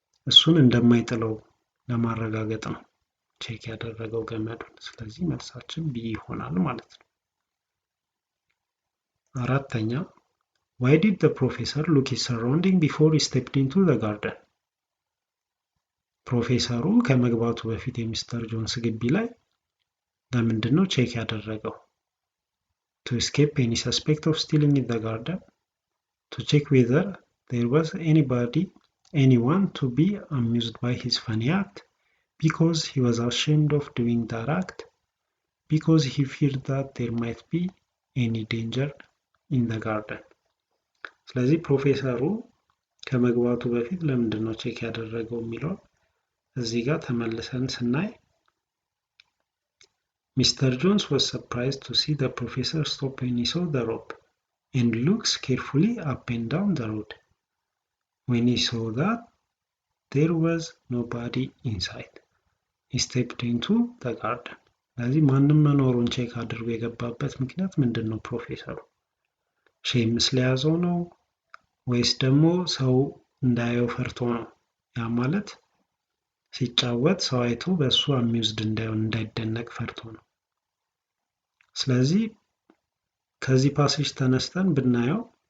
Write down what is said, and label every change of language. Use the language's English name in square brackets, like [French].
[Amharic] እሱን እንደማይጥለው ለማረጋገጥ ነው ቼክ ያደረገው ገመዱን። ስለዚህ መልሳችን ቢ ይሆናል ማለት ነው። አራተኛ [English] Why did the professor look his surrounding before he stepped into the garden? [Amharic] ፕሮፌሰሩ ከመግባቱ በፊት የሚስተር ጆንስ ግቢ ላይ ለምንድን ነው ቼክ ያደረገው? [English] To escape any suspect of stealing in the garden, to check whether there was anyone to be amused by his funny act, because he was ashamed of doing that act, because he feared that there might be any danger in the garden. [Amharic] ስለዚህ ፕሮፌሰሩ ከመግባቱ በፊት ለምንድን ነው ቼክ ያደረገው የሚለው እዚህ ጋር ተመልሰን ስናይ Mr. [English] Jones was surprised to see the professor stop when he saw the rope and looks carefully up and down the road. When he saw that there was nobody inside, he stepped into the garden. [Amharic] ስለዚህ ማንም መኖሩን ቼክ አድርጎ የገባበት ምክንያት ምንድን ነው? ፕሮፌሰሩ ሼም ስለያዘው ነው ወይስ ደግሞ ሰው እንዳየው ፈርቶ ነው? ያ ማለት ሲጫወት ሰው አይቶ በእሱ አሚውዝድ እንዳይደነቅ ፈርቶ ነው። ስለዚህ ከዚህ ፓሴጅ ተነስተን ብናየው